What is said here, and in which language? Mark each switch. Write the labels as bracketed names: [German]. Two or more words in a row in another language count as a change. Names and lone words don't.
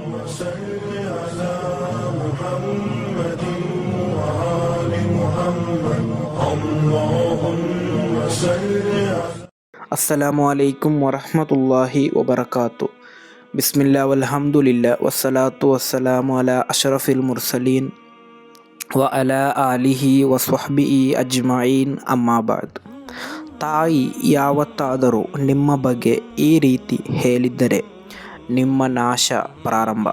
[Arabic] صل على محمد وآل محمد اللهم صل على السلام عليكم ورحمة الله وبركاته. بسم الله والحمد لله والصلاة والسلام على أشرف المرسلين وعلى آله وصحبه أجمعين أما بعد. [Kannada] ತಾಯಿ ಯಾವತ್ತಾದರೂ ನಿಮ್ಮ ಬಗ್ಗೆ ಈ ರೀತಿ ಹೇಳಿದ್ದರೆ ನಿಮ್ಮ ನಾಶ ಪ್ರಾರಂಭ.